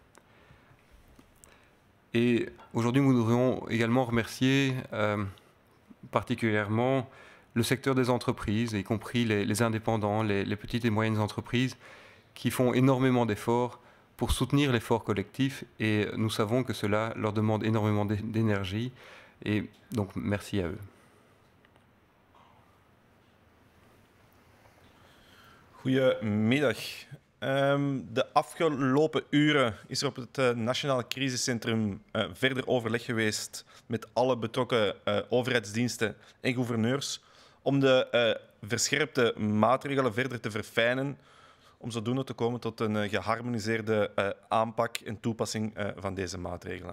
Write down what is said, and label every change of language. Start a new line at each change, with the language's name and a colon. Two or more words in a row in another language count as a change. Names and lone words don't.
French: Et aujourd'hui, nous devrions également remercier particulièrement le secteur des entreprises, y compris les indépendants, les petites et moyennes entreprises, qui font énormément d'efforts pour soutenir l'effort collectif. Et nous savons que cela leur demande énormément d'énergie. Et donc, merci à eux.
Dutch: Goedemiddag. De afgelopen uren is er op het Nationaal Crisiscentrum verder overleg geweest met alle betrokken overheidsdiensten en gouverneurs om de verscherpte maatregelen verder te verfijnen, om zodoende te komen tot een geharmoniseerde aanpak en toepassing van deze maatregelen.